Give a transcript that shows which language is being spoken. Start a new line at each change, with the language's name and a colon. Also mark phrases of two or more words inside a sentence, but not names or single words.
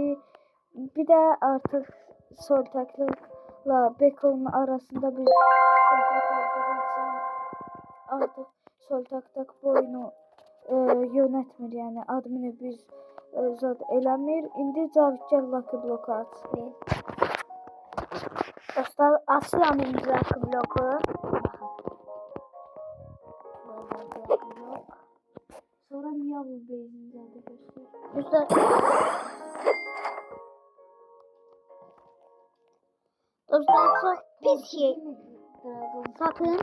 Azerbaijani: Bir də artıq Soltakla Bekonun arasında bir söhbət olduğu üçün artıq Soltaktak bu oyunu yönetmir, yani admini biz zat eləmir. İndi Cavid gəl Lucky Block'u açsın. Dostlar, açıram indi Lucky Block'u.
Turkish: Sonra Miyavul Bey'ini de göster.
Azerbaijani: Dostlar, çok pis şey.
Turkish: Sakın.